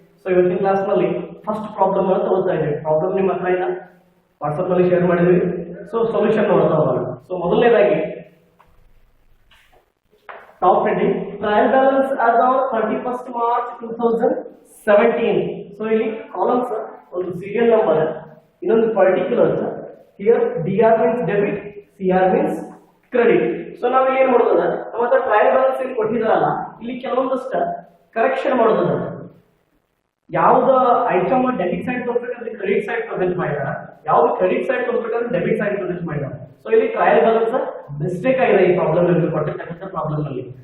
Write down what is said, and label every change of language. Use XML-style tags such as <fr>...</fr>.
<kn>So ಇವತ್ತಿನ ಕ್ಲಾಸ್ನಲ್ಲಿ first problem ಅನ್ನು ತಗೊಳ್ತಾ ಇದ್ದೀವಿ. ಪ್ರಾಬ್ಲಮ್ ನಿಮ್ಮ ಹತ್ರ ಇಲ್ಲ, ವಾಟ್ಸಪ್ ನಲ್ಲಿ ಶೇರ್ ಮಾಡಿದ್ವಿ. ಸೊ ಸೊಲ್ಯೂಷನ್ ನೋಡ್ತಾ ಹೋಗೋಣ. ಸೊ ಮೊದಲನೇದಾಗಿ top heading trial balance as on 31st March 2017. So ಇಲ್ಲಿ ಕಾಲಮ್ಸ್ ಒಂದು ಸೀರಿಯಲ್ ನಂಬರ್, ಇನ್ನೊಂದು particulars.</kn> <en>Here DR means debit, CR means credit.</en> <kn>So ನಾವು ಇಲ್ಲಿ ಏನ್ ಮಾಡೋದಲ್ಲ, ನಮ್ಮ ಹತ್ರ ಟ್ರಯಲ್ ಬ್ಯಾಲೆನ್ಸ್ ಏನು ಕೊಟ್ಟಿದಾರಲ್ಲ, ಇಲ್ಲಿ ಕೆಲವೊಂದಷ್ಟು ಕರೆಕ್ಷನ್ ಮಾಡೋದಲ್ಲ. ಯಾವ್ದು item debit side ತೋರಿಸಬೇಕಂದ್ರೆ credit side present ಮಾಡಿದಾರ, ಯಾವ್ದು credit side ತೋರಿಸಬೇಕಂದ್ರೆ debit side present ಮಾಡಿದಾರ. ಸೊ ಇಲ್ಲಿ ಟ್ರಯಲ್ ಬ್ಯಾಲೆನ್ಸ್ ಮಿಸ್ಟೇಕ್ ಆಗಿದೆ ಈ ಪ್ರಾಬ್ಲಮ್ ಅಲ್ಲಿ, ಕೊಟ್ಟಿರ್ತಕ್ಕಂಥ ಪ್ರಾಬ್ಲಮ್ ಅಲ್ಲಿ.</kn>